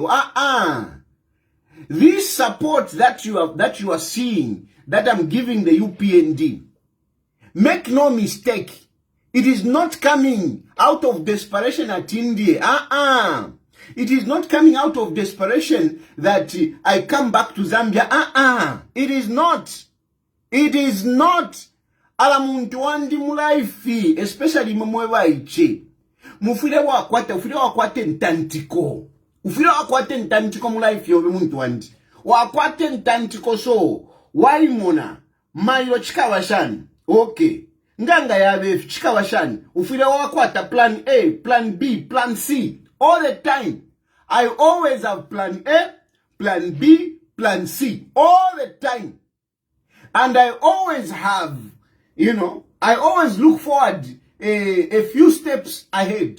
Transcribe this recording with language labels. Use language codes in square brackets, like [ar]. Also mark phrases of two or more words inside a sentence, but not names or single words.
[en] This support that you are seeing, that I'm giving the UPND, make no mistake, it is not coming out of desperation at India. It is not coming out of desperation that I come back to Zambia. It is not. [bem] ala muntu wandi mu life, especially mumwe iche. Mufile wakwate ntantiko. Ufile wakwate ntantiko mu life yobe muntu wandi. Wakwate ntantiko so, waimona, mayo chikawashani. [en] Okay. [bem] Nganga yabe chikawashani. Ufile wakwata [en] plan A, plan B, plan C. All the time. I always have plan A, plan B, plan C. All the time. And I always have, I always look forward a few steps ahead.